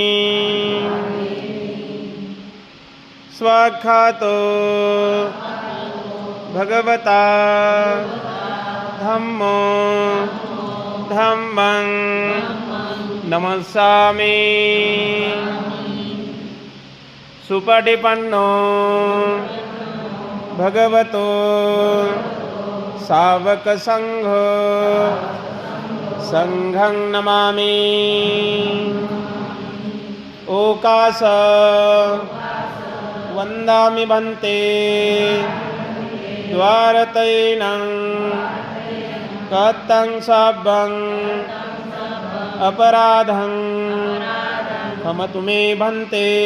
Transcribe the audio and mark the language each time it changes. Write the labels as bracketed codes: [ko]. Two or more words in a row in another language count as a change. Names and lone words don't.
[pi] स्वाख्यातो भगवता धम्मो धम्मं नमस्सामि. सुपटिपन्नो भगवतो सावकसंघो संघं नमामि. ओकास वन्दामि भन्ते द्वारतैनं कतं सब्बं अपराधं क्षमतु मे भन्ते.